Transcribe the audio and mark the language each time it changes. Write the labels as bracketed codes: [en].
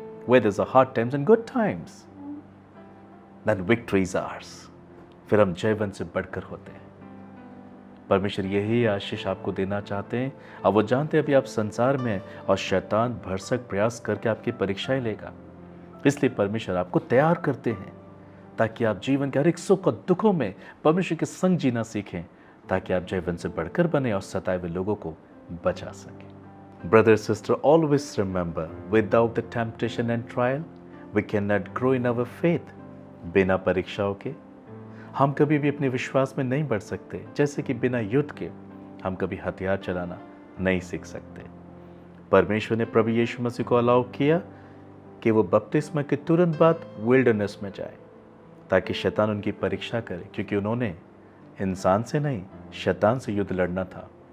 [en] Whether it's a hard times and good times, then victory is ours. [hi] फिर हम जयवंत से बढ़कर होते हैं। परमेश्वर यही आशीष आपको देना चाहते हैं। अब वो जानते हैं अभी आप संसार में हैं और शैतान भरसक प्रयास करके आपकी परीक्षाएं लेगा। इसलिए परमेश्वर आपको तैयार करते हैं ताकि आप जीवन के हर एक सुख और दुखों में परमेश्वर के संग जीना सीखें, ताकि आप जयवंत से बढ़कर बने और सताए हुए लोगों को बचा सकें। [en] Brother, sister, always remember, without the temptation and trial, we cannot grow in our faith. [hi] बिना परीक्षाओं के हम कभी भी अपने विश्वास में नहीं बढ़ सकते। जैसे कि बिना युद्ध के हम कभी हथियार चलाना नहीं सीख सकते। परमेश्वर ने प्रभु यीशु मसीह को अलाउ किया कि वो बपतिस्मा के तुरंत बाद विल्डरनेस में जाए, ताकि शैतान उनकी परीक्षा करे, क्योंकि उन्होंने इंसान से नहीं, शैतान से युद्ध लड़ना था।